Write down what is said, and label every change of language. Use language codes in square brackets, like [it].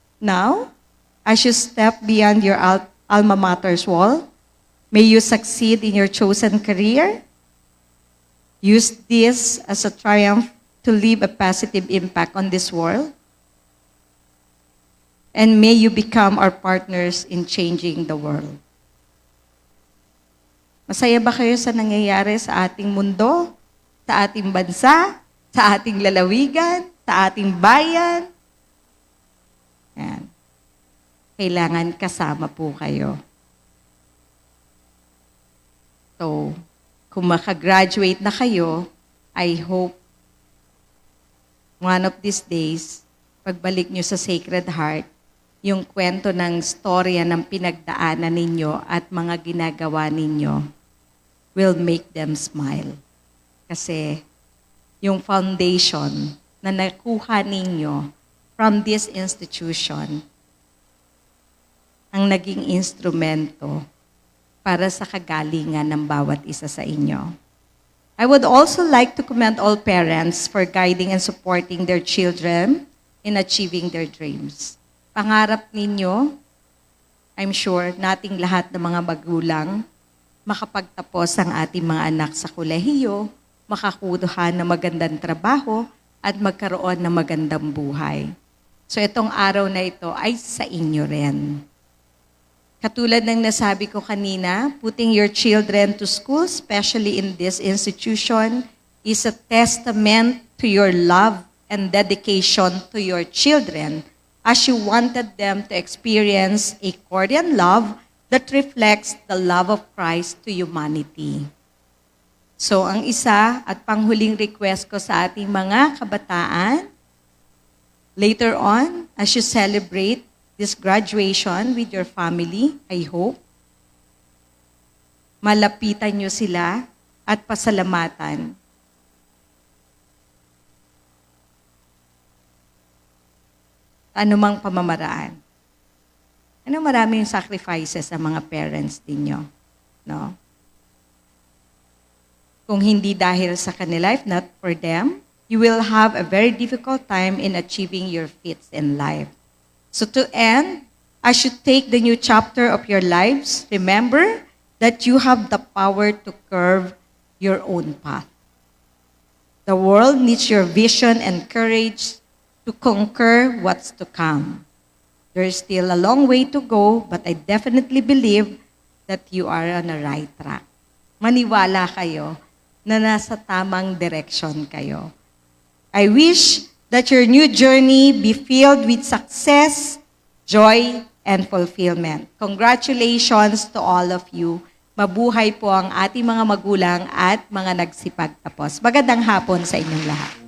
[en] Now, as you step beyond your alma mater's wall, may you succeed in your chosen career. Use this as a triumph to leave a positive impact on this world. And may you become our partners in changing the world. [tl] Masaya ba kayo sa nangyayari sa ating mundo, sa ating bansa, sa ating lalawigan, sa ating bayan? Yan. Kailangan kasama po kayo. So, kung makagraduate na kayo, [en] I hope one of these days, [tl] pagbalik nyo sa Sacred Heart, yung kwento ng storya ng pinagdaanan ninyo at mga ginagawa ninyo [en] will make them smile. [tl] Kasi yung foundation na nakuha ninyo [en] from this institution [tl] ang naging instrumento para sa kagalingan ng bawat isa sa inyo. [en] I would also like to commend all parents for guiding and supporting their children in achieving their dreams. [tl] Pangarap ninyo, [en] I'm sure, [tl] nating lahat ng mga magulang, makapagtapos ang ating mga anak sa kolehiyo, makakuha ng magandang trabaho, at magkaroon ng magandang buhay. So itong araw na ito ay sa inyo rin. Katulad ng nasabi ko kanina, [en] putting your children to school, especially in this institution, is a testament to your love and dedication to your children as you wanted them to experience a Korean love that reflects the love of Christ to humanity. [tl] So ang isa at panghuling request ko sa ating mga kabataan, [en] later on, as you celebrate this graduation with your family, I hope, [tl] malapitan nyo sila at pasalamatan. Anumang pamamaraan. Maraming sacrifices ang mga parents ninyo. No? Kung hindi dahil sa kanila, [en] if not for them, you will have a very difficult time in achieving your feats in life. So to end, as you take the new chapter of your lives, remember that you have the power to curve your own path. The world needs your vision and courage to conquer what's to come. There's still a long way to go, but I definitely believe that you are on the right track. [tl] Maniwala kayo na nasa tamang direction kayo. [en] I wish that your new journey be filled with success, joy, and fulfillment. Congratulations to all of you. [tl] Mabuhay po ang ating mga magulang at mga nagsipagtapos. Magandang hapon sa inyong lahat.